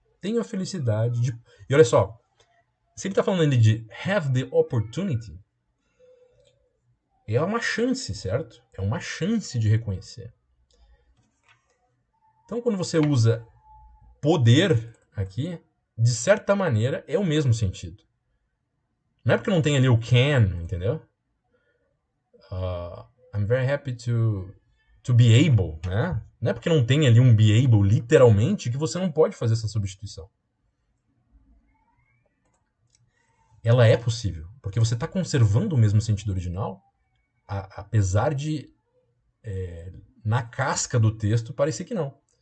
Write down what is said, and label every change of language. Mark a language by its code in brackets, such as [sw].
[pt] Tenho a felicidade de... E olha só, se ele está falando ali de [en] have the opportunity, [pt] é uma chance, certo? É uma chance de reconhecer. Então, quando você usa poder aqui, de certa maneira, é o mesmo sentido. Não é porque não tem ali o can, entendeu? [en] I'm very happy to be able, né? [pt] Não é porque não tem ali um be able, literalmente, que você não pode fazer essa substituição. Ela é possível, porque você está conservando o mesmo sentido original, apesar de, na casca do texto, parecer que não.